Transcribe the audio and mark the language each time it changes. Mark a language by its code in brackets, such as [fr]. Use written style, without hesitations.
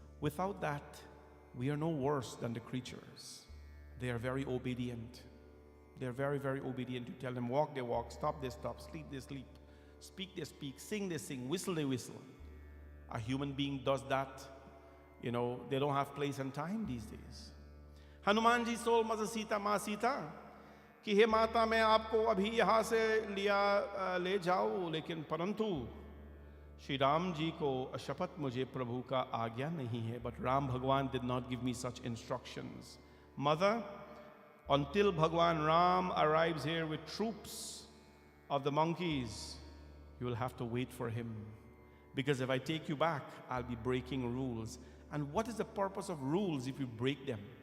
[en] Without that, we are no worse than the creatures. They are very obedient. They're very, very obedient. You tell them walk, they walk, stop, they stop, sleep, they sleep, speak, they speak, sing, they sing, whistle, they whistle. A human being does that. You know, they don't have place and time these days. [hi] Hanuman ji soul मज सीता माँ सीता कि हे माता मैं आपको अभी यहाँ से ले जाऊँ, लेकिन परंतु श्री राम जी को शपथ मुझे प्रभु का आज्ञा नहीं है. [en] But Ram Bhagwan did not give me such instructions. Mother, until Bhagwan Ram arrives here with troops of the monkeys, you will have to wait for him. Because if I take you back, I'll be breaking rules. And what is the purpose of rules if you break them?